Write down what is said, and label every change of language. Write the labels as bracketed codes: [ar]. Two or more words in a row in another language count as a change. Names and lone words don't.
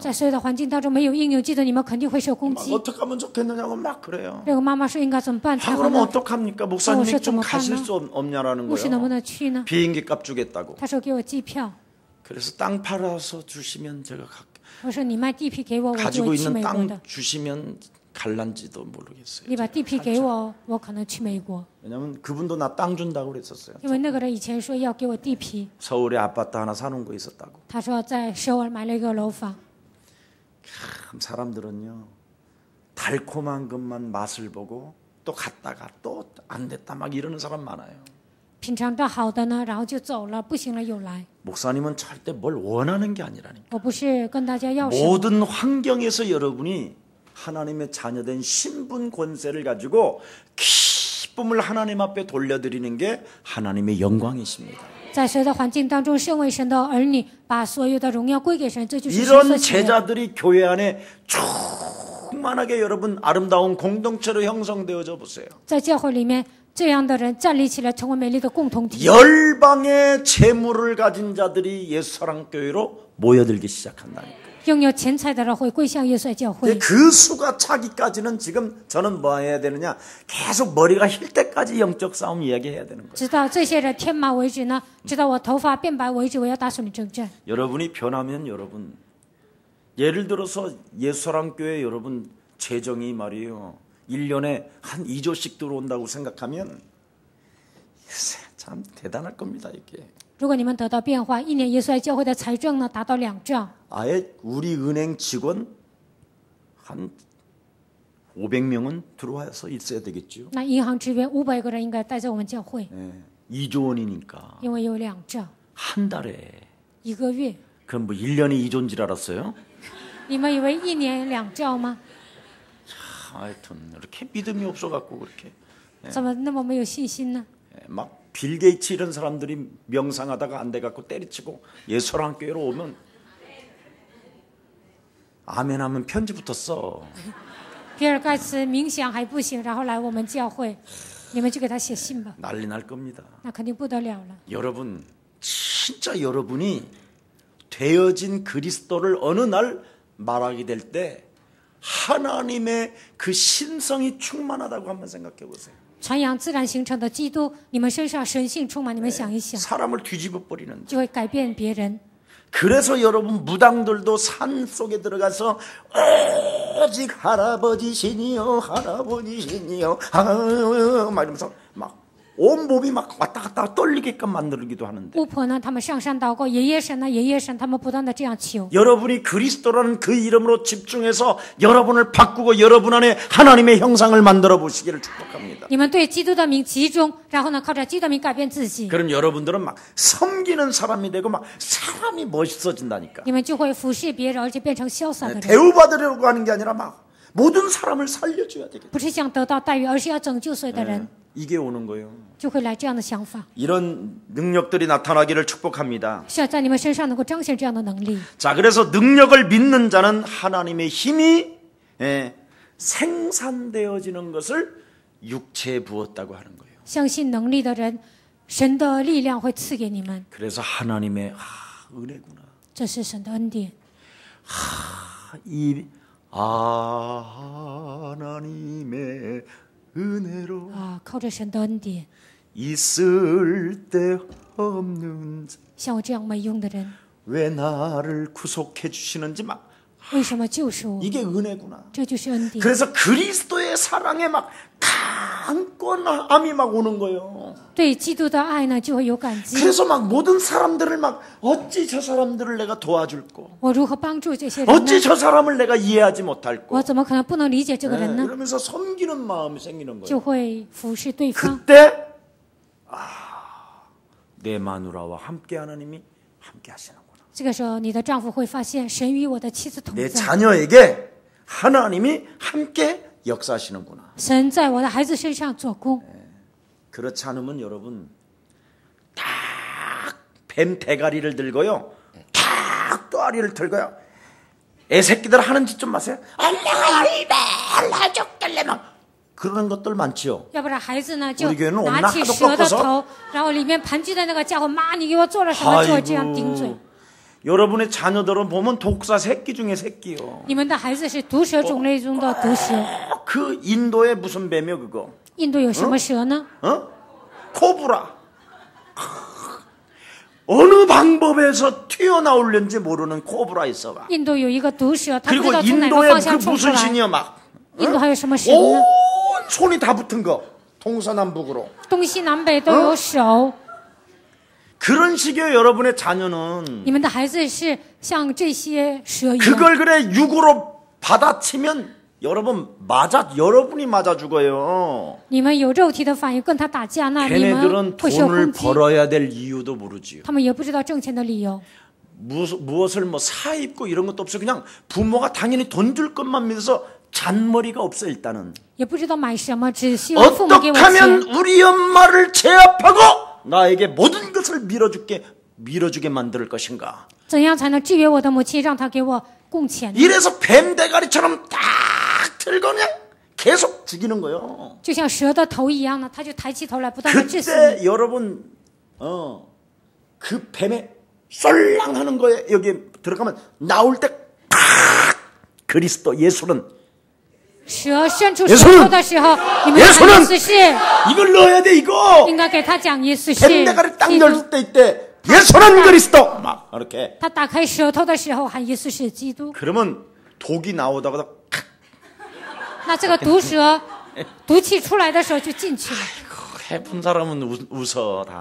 [zh] 在所有的环境当中没有应用基督，你们肯定会受攻 [ko] 막 [zh] 击。 [ko] 어떻게 하면 좋겠느냐고 막 그래요. [zh] 这个妈妈说应该怎么办才好 [ko] 그러면 [zh] 呢？ [ko] 어떡합니까? 목사님이 좀 뭐 가실 나 수 없냐라는 [zh] 牧师能不 [ko] 거예요. [zh] 能去呢？ [ko] 비행기 값 주겠다고. [zh] 他说给我机票， [ko] 그래서 땅 팔아서 주시면 제가 [zh] 我说你卖地皮给我，我就 [ko] 가지고 [zh] 会去 [ko] 있는 [zh] 美国 [ko] 땅 [zh] 的。 [ko] 주시면 갈란지도 모르겠어요. [zh] 你把地皮给我，我可能去美国。 [ko] 왜냐면 그분도 나 땅 준다고 그랬었어요. [zh] 因为那个人以前说要给我地皮， [ko] 서울에 아파트 하나 사는 거 있었다고. [zh] 他说在首尔买了一个楼房。 [ko] 참 사람들은요, 달콤한 것만 맛을 보고 또 갔다가 또 안 됐다 막 이러는 사람 많아요. [zh] 品尝到好的呢，然后就走了，不行了又来。 [ko] 목사님은 절대 뭘 원하는 게 아니라니까. [zh] 我不是跟大家要什么， [ko] 모든 환경에서 여러분이 하나님의 자녀된 신분 권세를 가지고 기쁨을 하나님 앞에 돌려드리는 게 하나님의 영광이십니다. [zh] 在谁的环境当中，身为神的儿女，把所有的荣耀归给神，这就是神 [ko] 이런 [zh] 所喜悦。 [ko] 제자들이 교회 안에 충만하게 여러분 아름다운 공동체로 형성되어져 보세요. [zh] 在教会里面，这样的人站立起来，成为美丽的共同体。 [ko] 열방의 재물을 가진 자들이 예수사랑교회로 모여들기 시작한다니까. [zh] 拥有钱财的人会归向耶稣教会。 [ko] 그 수가 차기까지는 지금 저는 뭐 해야 되느냐, 계속 머리가 힐 때까지 영적 싸움 이야기해야 되는 거예요. [zh] 直到这些人天马为止呢，直到我头发变白为止，我要打属灵征战。 [ko] 여러분이 변하면 여러분, 예를 들어서 예수사랑교회 여러분 재정이 말이에요, 1년에 한 2조씩 들어온다고 생각하면 참 대단할 겁니다. 이게 [zh] 如果你们得到变化，一年耶稣爱教会的财政呢达到2兆， [ko] 아예 우리 은행 직원 한 500명은 들어와서 있어야 되겠죠. [zh] 那银行职员500个人应该待在我们教会， [ko] 2조 원이니까 [zh] 因为有2兆 [ko] 한 달에. [zh] 1 个月。 [ko] 그럼 뭐 1년에 2조인 줄 알았어요? [zh] 你们以为一年2兆吗？ [ko] 하여튼 이렇게 믿음이 없어갖고 그렇게 [zh] 怎么那么没有信心呢？ [ko] 막 빌 게이츠 이런 사람들이 명상하다가 안 돼갖고 때리치고 예수사랑교회로 오면 아멘하면 편지부터 써. [zh] 比尔盖茨冥想还不行，然后来我们教会，你们就给他写信吧， [ko] 난리 날 겁니다. [zh] 那肯定不得了了。 [ko] 여러분, 진짜 여러분이 되어진 그리스도를 어느 날 말하게 될 때 하나님의 그 신성이 충만하다고 한번 생각해 보세요. [zh] 传扬自然形成的基督，你们身上神性充满，你们想一想， [ko] 사람을 뒤집어 버리는. [zh] 就会改变别人。 [ko] 그래서 여러분 무당들도 산 속에 들어가서 오직 할아버지시니요 할아버지시니요 막 이러면서 막 온몸이 막 왔다 갔다 떨리게끔 만들기도 하는데 [zh] 巫婆呢，他们上山祷告，爷爷神呢，爷爷神，他们不断的这样求。 [ko] 여러분이 그리스도라는 그 이름으로 집중해서 여러분을 바꾸고 여러분 안에 하나님의 형상을 만들어 보시기를 축복합니다. [zh] 你们对基督的名集中，然后呢，靠着基督的名改变自己， [ko] 그럼 여러분들은 막 섬기는 사람이 되고 막 사람이 멋있어진다니까. [zh] 你们就会服侍别人，而且变成潇洒的人， [ko] 대우받으려고 하는 게 아니라 막 모든 사람을 살려줘야 되겠다. [zh] 不是想得到待遇，而是要拯救所有的人， [ko] 이게 오는 거예요. [zh] 就会来这样的想法。 [ko] 이런 능력들이 나타나기를 축복합니다. [zh] 需要在你们身上能够彰显这样的能力。 [ko] 자, 그래서 능력을 믿는 자는 하나님의 힘이 생산되어지는 것을 육체에 부었다고 하는 거예요. [zh] 相信能力的人，神的力量会赐给你们， [ko] 그래서 하나님의 은혜구나. [zh] 这是神的恩典。 [ko] 이 하나님의 은혜로 [zh] 啊，靠着神的恩典， [ko] 있을 데 없는 자, [zh] 像我这样没用的人， [ko] 왜 나를 구속해 주시는지 막 [zh] 为什么救赎我？ [ko] 이게 은혜구나. [zh] 这就是恩典。 [ko] 그래서 그리스도의 사랑에 막 강권함이 막 오는 거예요. [zh] 对基督的爱呢，就会有感激。 [ko] 그래서 막 모든 사람들을 막 어찌 저 사람들을 내가 도와줄고 [zh] 我如何帮助这些人呢？ [ko] 어찌 저 사람을 내가 이해하지 못할고 [zh] 我怎么可能不能理解这个人呢？ [ko] 이러면서 섬기는 마음이 생기는 [zh] 就 [ko] 거예요. [zh] 会服侍对方。 [ko] 그때 내 마누라와 함께 하나님이 함께 하시는구나. [zh] 这个时候，你的丈夫会发现神与我的妻子同 [ko] 내 [zh] 在， [ko] 자녀에게 하나님이 함께 역사하시는구나. [zh] 神在我的孩子身上做工。 [ko] 그렇지 않으면 여러분 딱 뱀 대가리를 들고요, 딱 또아리를 들고요, 애 새끼들 하는 짓 좀 마세요. 엄마가 얼마나 죽길래 막 그러는 것들 많지요. [zh] 要不然孩子呢就 [ko] 우리 교회는 [zh] 拿起 [ko] 엄마 [zh] 蛇的 [ko] 하도 [zh] 头，然后里面盘踞的那个家伙，妈，你给我做了什么？就会这样顶嘴。 [ko] 여러분의 자녀들은 보면 독사 새끼 중에 새끼요. [zh] 你们的孩子是毒蛇种类中的毒蛇。 [ko] 그 인도의 무슨 뱀이요 그거? [zh] 印度有什么蛇呢？ [ko] 코브라. 어느 방법에서 튀어나올는지 모르는 코브라 있어봐. [zh] 印度有一个毒蛇，他不 [ko] 그리고 [zh] 知道从哪个 [ko] 인도에 [zh] 方向 [ko] 그 [zh] 冲出 [ko] 무슨 [zh] 来。 [ko] 신이야 막 [zh] 印度还有什么神呢？ [ko] 온 손이 다 붙은 거 동서남북으로. [zh] 东西南北都有手。 [ko] 그런 식의 여러분의 자녀는 [zh] 你们的孩子是像这些蛇一样， [ko] 그걸 그래 육으로 받아치면 여러분이 맞아 죽어요. [zh] 你们有肉体的反应跟他打架，那你们 [ko] 걔네들은 [zh] 会受 [ko] 돈을 [zh] 攻击。 [ko] 벌어야 될 이유도 모르지요. [zh] 他们也不知道挣钱的理由， [ko] 무엇을 뭐 사입고 이런 것도 없어. 그냥 부모가 당연히 돈 줄 것만 믿어서 잔머리가 없어. 일단은 [zh] 也不知道买什么，只希望父母给 [ko] 어떻게 [zh] 我 [ko] 하면 [zh] 钱。 [ko] 우리 엄마를 제압하고 나에게 모든 것을 밀어주게 만들 것인가. [zh] 怎样才能制约我的母亲，让她给我供钱呢？ [ko] 이래서 뱀 대가리처럼 딱 들고 그냥 계속 죽이는 거예요. [zh] 就像蛇的头一样呢，他就抬起头来，不断的致死 [ko] 그때 [zh] 你。 [ko] 여러분 그 뱀에 썰랑하는 거에 여기 들어가면 나올 때 딱 그리스도 예수는 [zh] 蛇伸出舌头的时候，你们讲耶稣是， [ko] 이걸 넣어야 돼 이거. [zh] 应该给他讲耶稣 [ko] 뱀 [zh] 是 [ko] 대가리 딱 [zh] 基 [ko] 열 [zh] 督。 [ko] 때 이때 예수는 그리스도 막 이렇게. [zh] 他打开舌头的时候喊耶稣是基督， [ko] 그러면 독이 나오다가 [zh] 那这个毒蛇毒气出来的时候就进去了。 [ko] 해본 사람은 웃어 다.